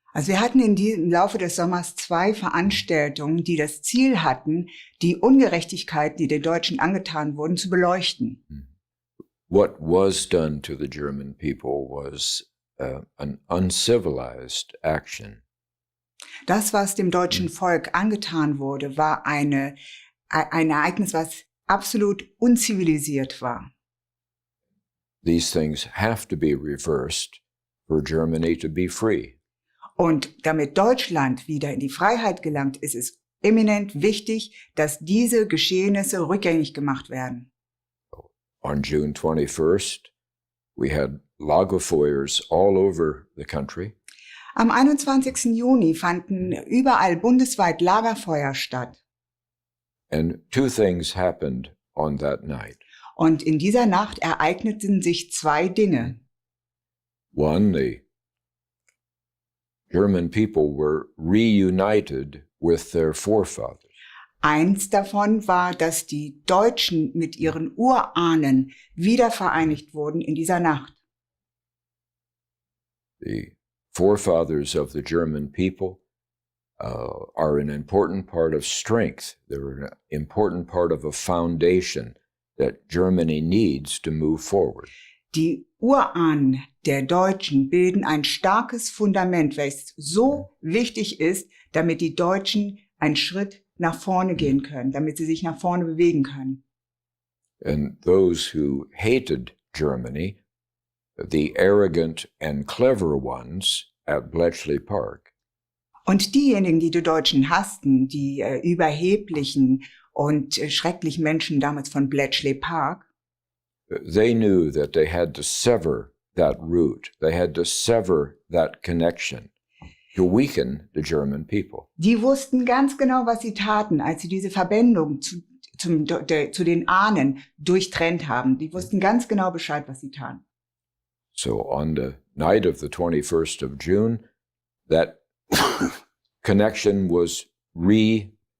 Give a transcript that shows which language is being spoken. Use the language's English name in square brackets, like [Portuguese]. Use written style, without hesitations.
[German] Also wir hatten im Laufe des Sommers 2 Veranstaltungen, die das Ziel hatten, die Ungerechtigkeiten, die den Deutschen angetan wurden, zu beleuchten. [English] What was done to the German people was an uncivilized action. [German] Das, was dem deutschen Volk angetan wurde, war ein Ereignis, was absolut unzivilisiert war. [English] These things have to be reversed for Germany to be free. [German] Und damit Deutschland wieder in die Freiheit gelangt, ist es eminent wichtig, dass diese Geschehnisse rückgängig gemacht werden. [English] On June 21st, we had Lagerfeuers all over the country. [German] Am 21. Juni fanden überall bundesweit Lagerfeuer statt. [English] And two things happened on that night. [German] Und in dieser Nacht ereigneten sich zwei Dinge. [English] One, the German people were reunited with their forefathers. [German] Eins davon war, dass die Deutschen mit ihren Urahnen wieder vereinigt wurden in dieser Nacht. [English] The forefathers of the German people are an important part of strength. They're an important part of a foundation that Germany needs to move forward. [German] Die Urahnen der Deutschen bilden ein starkes Fundament, welches so wichtig ist, damit die Deutschen einen Schritt nach vorne gehen können, damit sie sich nach vorne bewegen können. [English] And those who hated Germany, the arrogant and clever ones at Bletchley Park, [German] Und diejenigen, die die Deutschen hassten, die überheblichen und schrecklichen Menschen damals von Bletchley Park, [English] they knew that they had to sever that root. They had to sever that connection to weaken the German people. [German] die wussten ganz genau, was sie taten, als sie diese Verbindung zu den Ahnen durchtrennt haben. Die wussten ganz genau Bescheid, was sie taten. [English] So on the night of the 21st of June, that connection was reoriented.